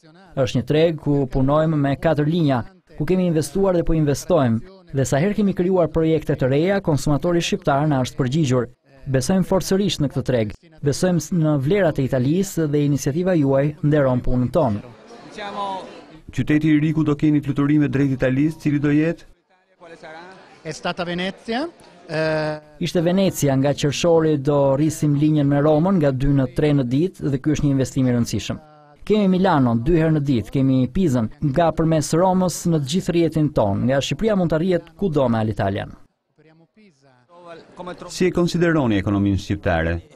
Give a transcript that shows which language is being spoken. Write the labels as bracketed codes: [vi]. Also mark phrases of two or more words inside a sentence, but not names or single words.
[sq] Është një treg ku punojmë me 4 linja, ku kemi investuar dhe po investojmë, dhe sa herë kemi krijuar projekte të reja, konsumatori shqiptar na është përgjigjur. Besojmë forcërisht në këtë treg. Besojmë në vlerat e Italisë dhe iniciativa juaj nderon punën tonë. Qyteti I ri ku do keni fluturime drejt Italisë, cili do jetë? [it] È stata Venezia. [sq] Ishte Venecia, nga qershori do rrisim linjën me Romën nga 2 në 3 në ditë dhe ky është një investim i rëndësishëm. Kemi Milanon 2 herë në ditë, kemi Pizën nga përmes Romës në të gjithë rrjetin ton, nga Shqipëria mund të arrihet kudo me Alitalia. Si e konsideroni ekonominë shqiptare?